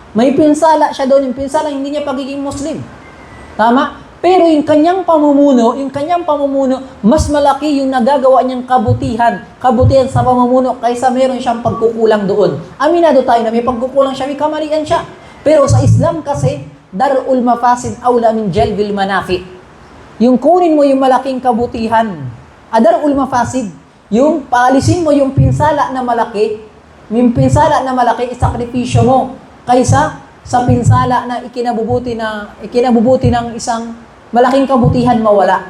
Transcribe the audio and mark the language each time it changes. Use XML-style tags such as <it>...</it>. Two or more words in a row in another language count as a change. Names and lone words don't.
<tl>May pinsala siya doon, yung pinsala hindi niya pagiging Muslim. Tama? Pero yung kanyang pamumuno, mas malaki yung nagagawa niyang kabutihan sa pamumuno kaysa meron siyang pagkukulang doon. Aminado tayo na may pagkukulang siya, may kamalian siya. Pero sa Islam kasi,</tl> <ar>درء المفاسد أولى من جلب المنافع.</ar> <tl>Yung kunin mo yung malaking kabutihan,</tl> <ar>درء المفاسد,</ar> <tl>yung paalisin mo yung pinsala na malaki, isakripisyo mo, kaysa sa pinsala na ikinabubuti ng isang malaking kabutihan mawala.</tl>